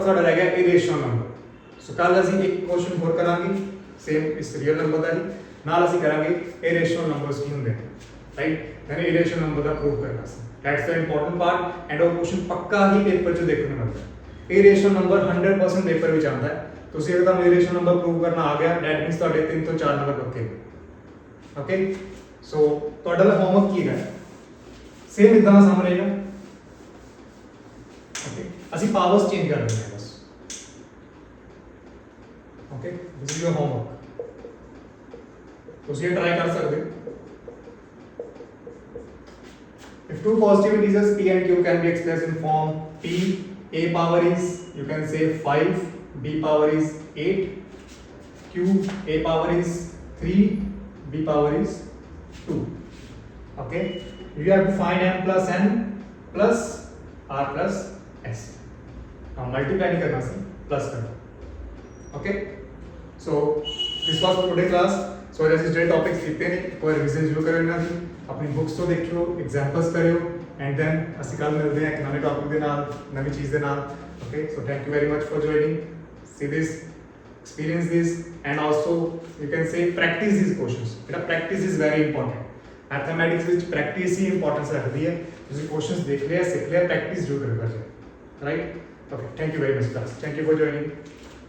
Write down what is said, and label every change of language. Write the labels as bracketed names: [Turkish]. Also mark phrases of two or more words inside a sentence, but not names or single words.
[Punjabi] ਸਾਡਾ ਰਹਿ ਗਿਆ [English] irrational number [Punjabi] ਸੋ ਕੱਲ ਅਸੀਂ ਇੱਕ ਕੁਐਸਚਨ ਹੋਰ ਕਰਾਂਗੇ ਸੇਮ ਇਸ [English] real number [Punjabi] ਦਾ ਹੀ ਨਾਲ ਅਸੀਂ ਕਰਾਂਗੇ [English] irrational numbers [Punjabi] ਕੀ ਹੁੰਦੇ ਨੇ [English] right then irrational number [Punjabi] ਦਾ ਪ੍ਰੂਫ ਕਰਨਾ ਸੀ [English] that's the important part and [Punjabi] ਉਹ ਕੁਐਸਚਨ ਪੱਕਾ ਹੀ ਪੇਪਰ 'ਚ ਦੇਖਣ ਨੂੰ ਮਿਲਦਾ ਹੈ [English] irrational number [Punjabi] 100% ਪੇਪਰ ਵਿੱਚ ਆਉਂਦਾ ਹੈ ਤੁਸੀਂ ਅਗਰ ਤੁਹਾਨੂੰ [English] irrational number proof [Punjabi] ਕਰਨਾ ਆ ਗਿਆ [English] that means [Punjabi] ਤੁਹਾਡੇ 3 ਤੋਂ 4 ਨੰਬਰ ਪੱਕੇ [English] okay so [Punjabi] ਤੁਹਾਡਾ ਹੋਮਵਰਕ ਕੀ ਹੈ ਸੇਮ ਇਦਾਂ ਦਾ ਸਮ ਰਹੇਗਾ [English] ਓਕੇ ਅਸੀਂ powers change [Punjabi] ਕਰ ਦਿੰਦੇ ਹਾਂ ਬਸ [English] ਓਕੇ this is your homework [Punjabi] ਤੁਸੀਂ ਟਰਾਈ ਕਰ ਸਕਦੇ ਹੋ [English] if two positive integers p and q can be expressed in form p a power is you can say 5 b power is 8 q a power is 3 b power is 2 okay you have to find m plus n plus r plus s now multiply [Hindi] नहीं करना से plus करना [English] okay so this was for today class so [Hindi] जैसे जो टॉपिक्स लिखते हैं कोई रिवीजन जरूर करो ना अपनी बुक्स तो देखियो एग्जांपल्स करियो [English] and then [Punjabi] ਅਸੀਂ ਕੱਲ ਮਿਲਦੇ ਹਾਂ ਇੱਕ ਨਵੇਂ ਟੌਪਿਕ ਦੇ ਨਾਲ [English] ਨਵੀਂ ਚੀਜ਼ ਦੇ ਨਾਲ okay so thank you very much for joining see this experience this and also you can say practice these questions beta practice is very important mathematics [Punjabi] ਵਿੱਚ practice ही importance ਰੱਖਦੀ ਹੈ ਤੁਸੀਂ questions ਦੇਖ ਲਿਆ ਸਿੱਖ ਲਿਆ practice ਜ਼ਰੂਰ ਕਰਨਾ ਚਾਹੀਦਾ [English] right okay thank you very much class thank you for joining